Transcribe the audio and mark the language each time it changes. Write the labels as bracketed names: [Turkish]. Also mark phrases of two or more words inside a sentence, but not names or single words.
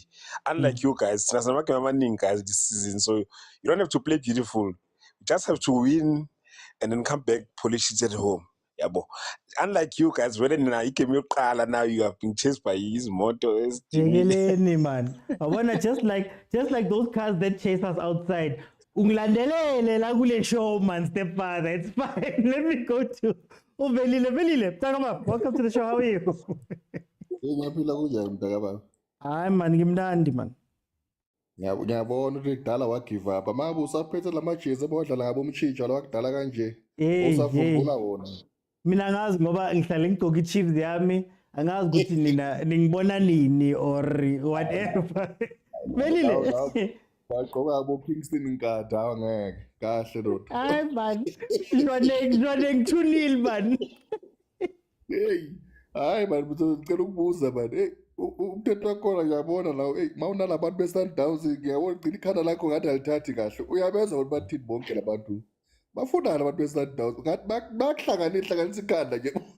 [English] Unlike you guys, this season, so you don't have to play beautiful. You just have to win and then come back, polish it at home. Unlike you guys, when now you have been chased by his motor. Man. I wanna just like those cars that chase us outside. [Zulu] Ungilandelele la kule show, man, stepfather. [English] It's fine. Let me go to Velile. Welcome to the show. How are you? [Zulu] Hayi man, ngimnandi man. Ngiyabona ukuthi kudala wagive up manje usaphethe lamajezi abodlala ngabo umtshitsha lwakudala kanje Hey. usafungula wona. Mina angazi ngoba ngihlale ngigqoka iChiefs yami, angazi ukuthi nina ningibona nini [English] or whatever. [Zulu] Velile. Bagqoka abo Kingston Nkatha awangeke kahle lot. Hayi man. Jordaan 2-0 man. Hey, hayi man, ngicela ukubuza man. Hey, umthetho wakhona ngiyabona la, hey, mawunalabantu be-Sundowns ngiyabona gcina ikhanda lakho ngathi alithathi kahle. Uyabenza ukuthi bathini bonke labantu. Bafunani abantu be-Sundowns ngathi bakuhlanganisa ikhanda nje.